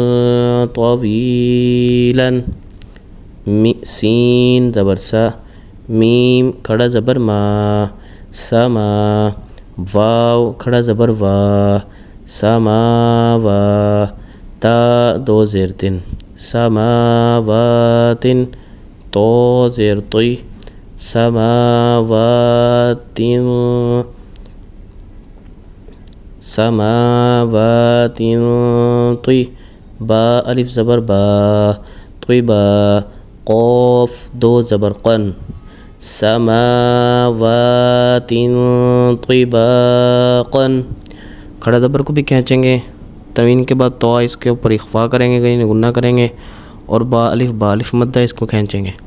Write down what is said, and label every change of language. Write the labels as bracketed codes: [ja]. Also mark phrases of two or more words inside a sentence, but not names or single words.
[ur] طویلا، سین زبر سا، میم کھڑا زبر ما، سما، واو کھڑا زبر وا، سماوا، تا دو زیر تن، سماواتن، تو زیر طی، سماوات، سماوات طی، با الف زبر با، طیبا، قوف دو زبر قن، سماوات طباقا، کھڑا زبر کو بھی کھینچیں گے، تنوین کے بعد تو اس کے اوپر اخفا کریں گے، کہیں غنہ کریں گے اور با الف مدہ اس کو کھینچیں گے۔